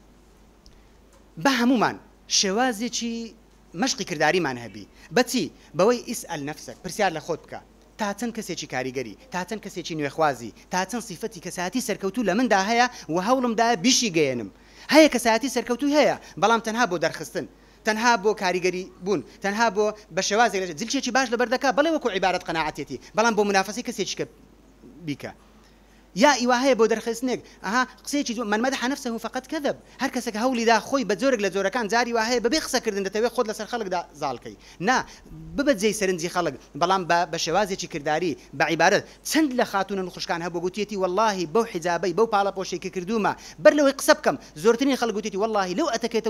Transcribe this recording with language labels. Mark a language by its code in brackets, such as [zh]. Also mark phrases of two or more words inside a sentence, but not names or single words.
[ckb] بە هەمومان شێوازێکی مەشقی کرداریمان هەبی بەچی بەوەی [ar] ئیسئەل نەفسەک [ckb] پرسیار لە خۆت بکە تا چەند کەسێکی کاریگەری تا چەند کەسێکی نوێخوازی تا چەند سیفەتی کەسایەتی سەرکەوتوو لە مندا هەیە و هەوڵمدا بیشی گەێنم هەیە کەسایەتی سەرکەوتوو هەیە بەڵام تەنها بۆ دەرخستن تەنها بۆ کاریگەری بوون تەنها بۆ بە شێوازێک جلچێکی باش لەبەر دەکات بەڵێ وەکو عیبارەت قەناعەتێتی بەڵام بۆ منافەسی کەسێکی بیکە یا ئیواهەیە بۆ دەرخستنێک ئەها قسێکی [ar] من مدح نفسه فقط كذب [ckb] هەر کەسێک هەوڵی دا خۆی بە جۆرێک لە جۆرەکان جاری وهەیە بەبێ قسەکردن دەتەوێت خۆت لەسەر خەڵکدا زاڵکەی نا ببە جێی سەرنجی خەڵک بەڵام بە شێوازێکی کردداری بە عیبارەت چەند لە خاتونە خوشکان هەبوو گوتێتی واللهی بەو حیجابەی بەو پاڵە پۆشێکی کردومە بەر لەوەی قسە بکەم زۆرترین خەڵک گوتێتی واللهی لەو ئەتەکێتە